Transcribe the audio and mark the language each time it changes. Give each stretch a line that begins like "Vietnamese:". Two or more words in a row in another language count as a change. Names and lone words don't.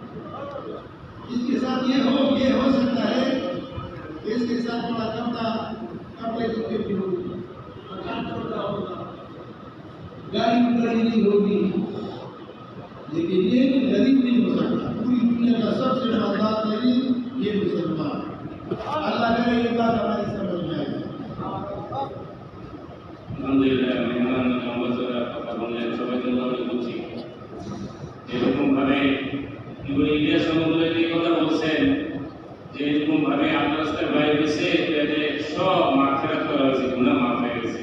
Urdu: اس کے ساتھ یہ ہو سکتا ہے کہ اس کے ساتھ بڑا کپڑے چکے بھی ہوگی، مکان چھوٹا ہوگا، گاڑی بڑی نہیں ہوگی، لیکن یہ غریب نہیں ہو سکتا. پوری دنیا کا سب سے مالدار غریب یہ مسلمان. اللہ کرے یہ بات ہماری سمجھ میں آئے.
Bangla: আলহামদুলিল্লাহ মেহমান মোহাম্মদরা কথা বললেন, সবাই জন্য আমি বলছি যেরকম ভাবে ইলিয়াস রহমতুল্লাহ এই কথা বলছেন যে এরকম ভাবে আল্লাহ রাস্তায় বাইরে গেছে তাদের সব মাগফিরাত করা হয়েছে, গুনাহ মাফ হয়ে গেছে.